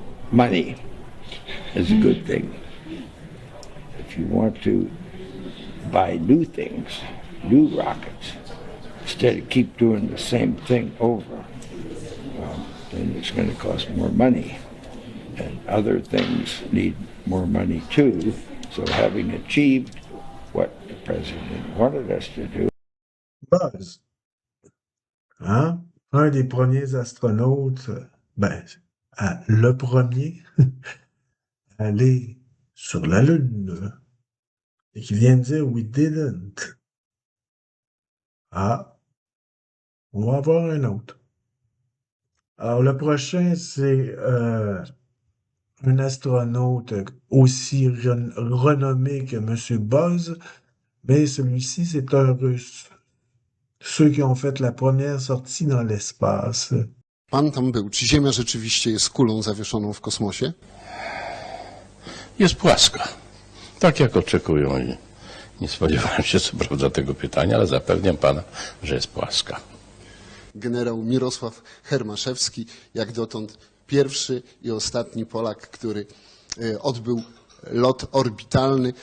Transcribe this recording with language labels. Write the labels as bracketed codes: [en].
[en] Money is a good thing. If you want to buy new things, new rockets, instead of keep doing the same thing over, then it's going to cost more money. And other things need more money too. So having achieved what the president wanted us to do. [fr] Buzz. Hein? Un des premiers astronautes, le premier, aller sur la Lune. Et qui vient de dire [en] we didn't. [fr] Ah, on va avoir un autre. Alors, le prochain, c'est un astronaute aussi renommé que M. Buzz, mais celui-ci, c'est un Russe. Ceux qui ont fait la première sortie dans l'espace. [pl] Pan tam był. Czy Ziemia rzeczywiście jest kulą zawieszoną w kosmosie? Jest płaska. Tak jak oczekują i nie spodziewałem się co prawda tego pytania, ale zapewniam pana, że jest płaska. Generał Mirosław Hermaszewski, jak dotąd pierwszy i ostatni Polak, który odbył lot orbitalny.